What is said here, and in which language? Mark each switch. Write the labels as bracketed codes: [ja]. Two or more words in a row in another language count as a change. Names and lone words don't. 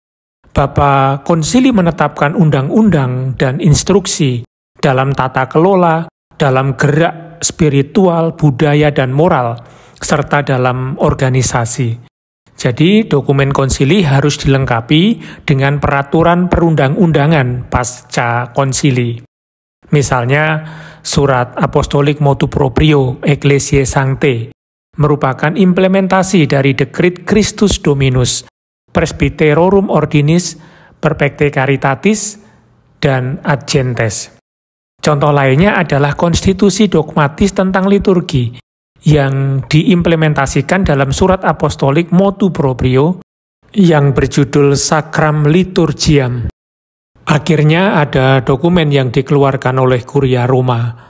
[id] Bapa Konsili menetapkan undang-undang dan instruksi dalam tata kelola, dalam gerak spiritual, budaya, dan moral, serta dalam organisasi. Jadi dokumen konsili harus dilengkapi dengan peraturan perundang-undangan pasca konsili. Misalnya, surat apostolik [la] motu proprio [id] Ecclesiae Sanctae merupakan implementasi dari dekrit Christus Dominus, Presbyterorum Ordinis, Perfecte Caritatis, dan Ad Gentes. Contoh lainnya adalah konstitusi dogmatis tentang liturgi yang diimplementasikan dalam surat apostolik [la] motu proprio [id] yang berjudul Sacram Liturgiam. Akhirnya ada dokumen yang dikeluarkan oleh Kuria Roma.